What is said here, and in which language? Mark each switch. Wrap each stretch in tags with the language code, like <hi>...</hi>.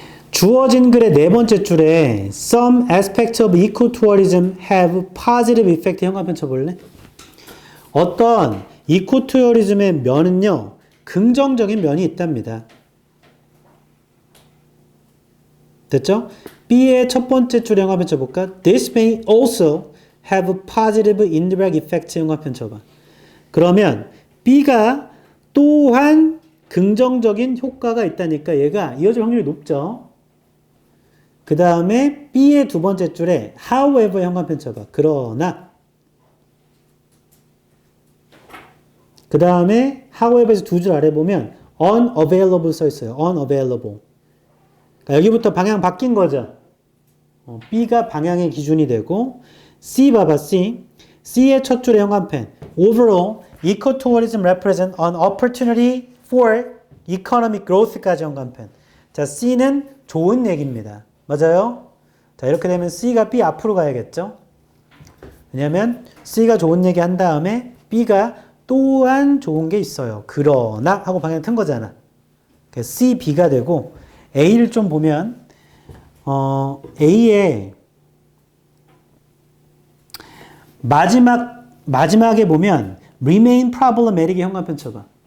<ko>주어진 글의 4번째 줄에</ko> <en>Some aspects of ecotourism have positive effect</en> <ko>형광펜 쳐볼래? 어떤 이코투어리즘의 면은요 긍정적인 면이 있답니다. 됐죠? B의 첫 번째 줄 형광펜 쳐볼까?</ko> <en>This may also have positive indirect effect</en> <ko>형광펜 쳐봐. 그러면 B가 또한 긍정적인 효과가 있다니까 얘가 이어질 확률이 높죠. 그 다음에 B의 두 번째 줄에 however 형광펜 쳐봐. 그러나 그 다음에 however에서 두 줄 아래 보면 unavailable 써 있어요. unavailable. 그러니까 여기부터 방향 바뀐 거죠. B가 방향의 기준이 되고 C 봐봐 C. C의 첫 줄에 형광펜.</ko> <en>Overall, ecotourism represent an opportunity for economic growth까지 형광펜.</en> <ko>자, C는 좋은 얘기입니다. 맞아요? 자, 이렇게 되면 C가 B 앞으로 가야겠죠? 왜냐면 C가 좋은 얘기 한 다음에 B가 또한 좋은 게 있어요. 그러나 하고 방향 튼 거잖아. C, B가 되고 A를 좀 보면 A의 마지막에 보면</ko> <en>remain problematic</en> <ko>의 형광펜 쳐봐.</ko>